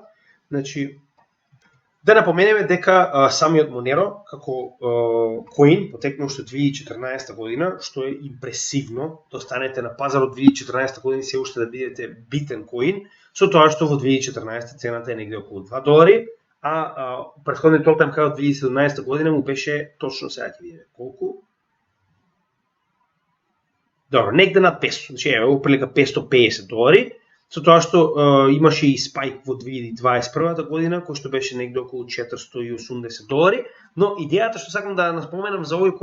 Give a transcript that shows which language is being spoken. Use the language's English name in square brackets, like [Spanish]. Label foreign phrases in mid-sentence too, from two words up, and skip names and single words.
[Macedonian] Значи да напоменеме дека самиот Monero како коин потекнува уште 2014 година, што е импресивно да останете на пазарот 2014 година и се уште да бидете битен коин, со тоа што во 2014 цената е негде околу $2, а претходниот [English] all-time high [Macedonian] од 2017 година му беше точно сега ќе видиме колку. Добро, негде над 500, значи е прилика $550, со тоа што имаше и спајк во 2021 година, кој што беше негде околу $480, но идејата што сакам да наспоменам за овој